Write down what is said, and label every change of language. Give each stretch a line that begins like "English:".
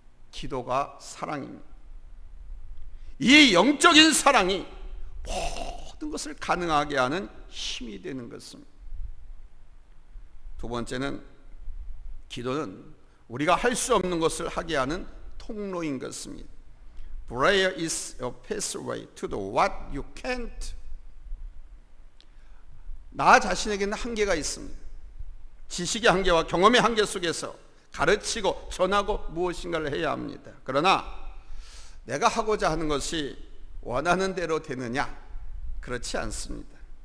Korean: 기도가 사랑입니다. 이 영적인 사랑이 모든 것을 가능하게 하는 힘이 되는 것입니다. 두 번째는 기도는 우리가 할 수 없는 것을 하게 하는 통로인 것입니다.
English: Prayer is a pathway to do what you can't.
Korean: 나 자신에게는 한계가 있습니다. 지식의 한계와 경험의 한계 속에서 가르치고 전하고 무엇인가를 해야 합니다. 그러나 내가 하고자 하는 것이 원하는 대로 되느냐? 그렇지 않습니다.